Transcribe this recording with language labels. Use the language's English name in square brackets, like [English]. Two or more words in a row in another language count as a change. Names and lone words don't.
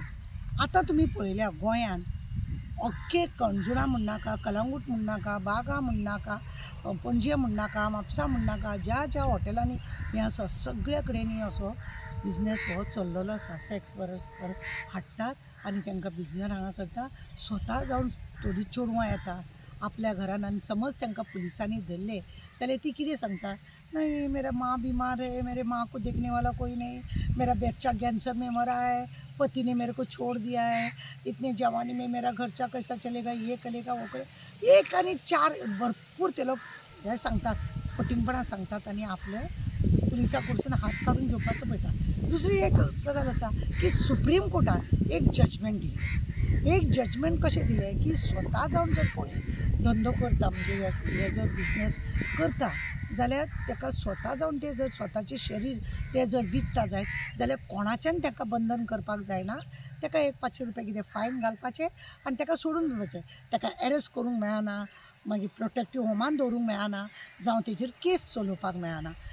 [Konkani] आतां तुमी पळयल्या गोंयांत अख्खे कणजुणा म्हणनाका, कलंगूट म्हणनाका, बागा म्हणनाका, पणजे म्हणनाका, म्हापसा म्हणनाका, ज्या ज्या हॉटेलांनी हें आसा सगळे कडेन असो बिजनेस हो चल्लेलो आसा। [English] sex worker [Konkani] हाडटात आनी तांकां बिजनेस हांगा करता, स्वता जावन थोडीं चेडवां येतात आपल्या घरान आनी समज तांकां पुलिसांनी धरले जाल्यार ती कितें सांगता, [Hindi] नहीं मेरा माँ बीमार है, मेरे माँ को देखने वाला कोई नहीं, मेरा बच्चा कैंसर में मरा है, पति ने मेरे को छोड़ दिया है, इतने जवानी में मेरा खर्चा कैसा चलेगा, ये करेगा वो करे, [Konkani] एक आनी चार भरपूर ते लोक हे सांगतात, फटिंगपणां सांगतात आनी आपले पुलिसा कडसून हात काडून घेवपाचो पळयता। दुसरी एक गजाल आसा की सुप्रीम कोर्टान एक जजमेंट दिलें। एक जजमेंट कशें दिलें की स्वता जावन जर कोणी धंदो करता म्हणजे हे जर बिजनेस करता जाल्यार ताका स्वता जावन ते जर स्वताचें शरीर ते जर विकता जायत जाल्यार कोणाच्यान ताका बंधन करपाक जायना, ताका एक 500 रुपया कितें फायन घालपाचें आनी ताका सोडून दिवपाचें, ताका एरेस्ट करूंक मेळना, मागीर प्रोटेक्टीव होमान दवरूंक मेळना, जावं तेजेर केस चलोवपाक मेळना।